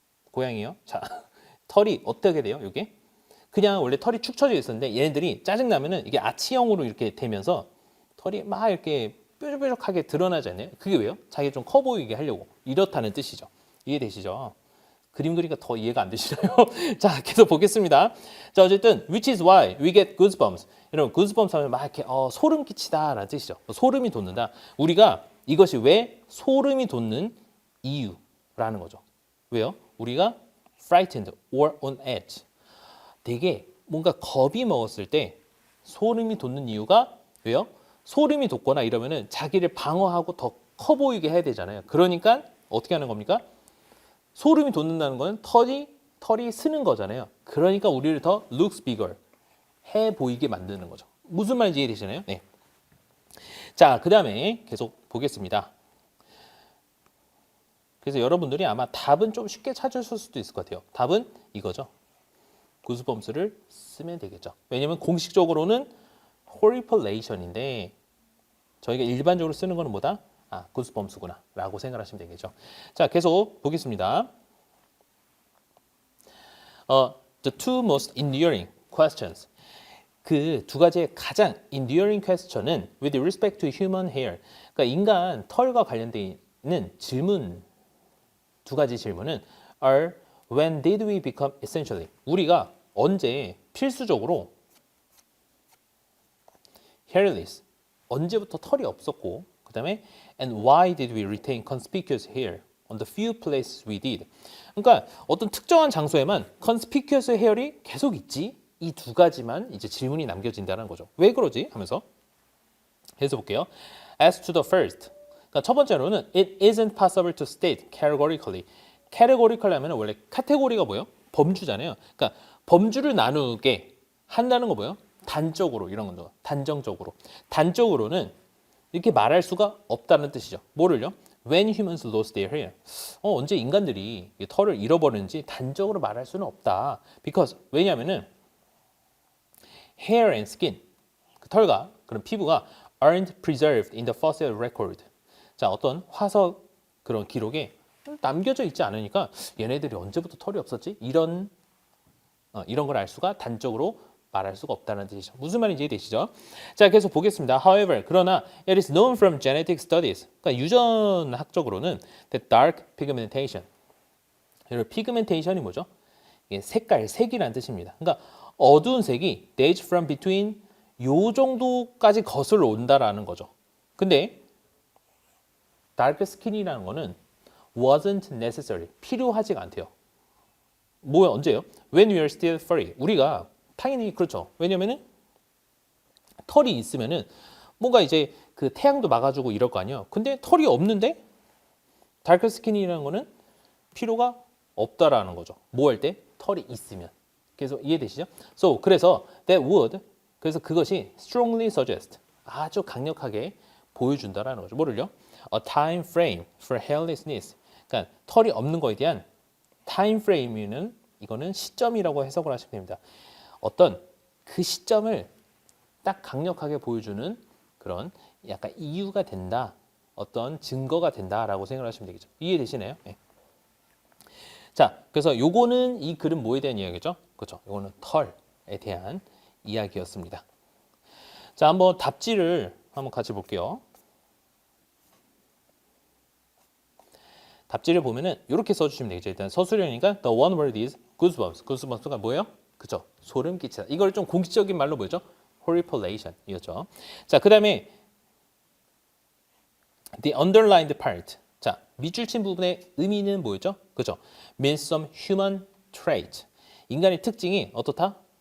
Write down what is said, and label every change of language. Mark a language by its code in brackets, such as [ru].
[ko] 고양이요. 자, 털이 어떻게 돼요? 이게 그냥 원래 털이 축 처져 있었는데 얘네들이 짜증 나면은 이게 아치형으로 이렇게 되면서 털이 막 이렇게 뾰족뾰족하게 드러나지 않나요? 그게 왜요? 자기 좀 커 보이게 하려고 이렇다는 뜻이죠. 이해되시죠? 그림 그리니까 더 이해가 안 되시나요? 자, 계속 보겠습니다. 자, 어쨌든 [en] which is why we get goosebumps. [ko] 여러분 goosebumps 하면 막 이렇게 소름 끼치다라는 뜻이죠. 소름이 돋는다. 우리가 이것이 왜 소름이 돋는 이유라는 거죠. 왜요? [en] 우리가 frightened or on edge. [ko] 되게 뭔가 겁이 먹었을 때 소름이 돋는 이유가 왜요? 소름이 돋거나 이러면은 자기를 방어하고 더 커 보이게 해야 되잖아요. 그러니까 어떻게 하는 겁니까? 소름이 돋는다는 건 털이 쓰는 거잖아요. 그러니까 우리를 더 [en] looks bigger [ko] 해 보이게 만드는 거죠. 무슨 말인지 이해되시나요? 네. 자, 그 다음에 계속 보겠습니다. 그래서 여러분들이 아마 답은 좀 쉽게 찾으실 수도 있을 것 같아요. 답은 이거죠. 구스범스를 쓰면 되겠죠. 왜냐면 공식적으로는 horripilation인데 저희가 일반적으로 쓰는 거는 뭐다? 구스범스구나 라고 생각하시면 되겠죠. 자, 계속 보겠습니다. [en] The two most enduring questions. [ko] 그 두 가지의 가장 [en] enduring question은 with respect to human hair. [ko] 그러니까 인간 털과 관련된 있는 질문 두 가지 질문은 are when did we become essentially? 우리가 언제 필수적으로 [en] hairless [ko] 언제부터 털이 없었고 그 다음에 [en] and why did we retain conspicuous hair on the few places we did? [ko] 그러니까 어떤 특정한 장소에만 conspicuous hair이 계속 있지 이 두 가지만 이제 질문이 남겨진다는 거죠. 왜 그러지? 하면서 해서 볼게요. [en] As to the first, [ko] 그러니까 첫 번째로는 [en] it isn't possible to state categorically. [ko] categorically 하면 원래 카테고리가 뭐예요? 범주잖아요. 그러니까 범주를 나누게 한다는 거 뭐예요? 단적으로 이런 건데 단정적으로. 단적으로는 이렇게 말할 수가 없다는 뜻이죠. 뭐를요? [en] When humans lost their hair. [ko] 언제 인간들이 털을 잃어버리는지 단적으로 말할 수는 없다. [en] Because [ko] 왜냐하면은 [en] hair and skin [ko] 그 털과 그런 피부가 [en] aren't preserved in the fossil record. [ko] 자, 어떤 화석 그런 기록에 남겨져 있지 않으니까 얘네들이 언제부터 털이 없었지? 이런 걸 알 수가 단적으로 말할 수가 없다는 뜻이죠. 무슨 말인지 이해되시죠? 자, 계속 보겠습니다. [en] However, [ko] 그러나 [en] it is known from genetic studies. [ko] 그러니까 유전학적으로는 [en] that dark pigmentation. [ko] 여러분, pigmentation이 뭐죠? 이게 색이라는 뜻입니다. 그러니까 어두운 색이 [en] dates from between [ko] 요 정도까지 거슬러 온다라는 거죠. 근데 [en] dark skin이라는 거는 wasn't necessary. [ko] 필요하지가 않대요. 뭐야, 언제요? [en] When we are still furry. [ko] 우리가 당연히 그렇죠. 왜냐면은 털이 있으면은 뭔가 이제 그 태양도 막아주고 이럴 거 아니에요. 근데 털이 없는데 다크 스킨이라는 거는 필요가 없다라는 거죠. 뭐 할 때? 털이 있으면. 그래서 이해되시죠? So 그래서 [en] that would [ko] 그래서 그것이 [en] strongly suggest [ko] 아주 강력하게 보여준다라는 거죠. 뭐를요? [en] A time frame for hairlessness. [ko] 그러니까 털이 없는 거에 대한 time frame는 이거는 시점이라고 해석을 하시면 됩니다. 어떤 그 시점을 딱 강력하게 보여주는 그런 약간 이유가 된다. 어떤 증거가 된다라고 생각하시면 되겠죠. 이해되시나요? 네. 자, 그래서 요거는 이 글은 뭐에 대한 이야기죠? 그렇죠. 요거는 털에 대한 이야기였습니다. 자, 한번 답지를 한번 같이 볼게요. 답지를 보면은 이렇게 써주시면 되겠죠. 일단 서술형이니까 [en] the one word is goosebumps. [ko] goosebumps가 뭐예요? 그죠? 소름 끼치다. 이걸 좀 공식적인 말로 뭐죠? horripilation 이었죠. 자, 그 다음에 [en] the underlined part. [ko] 자, 밑줄 친 부분의 의미는 뭐였죠? 그죠? [en] means some human trait. [ko] 인간의 특징이 어떻다?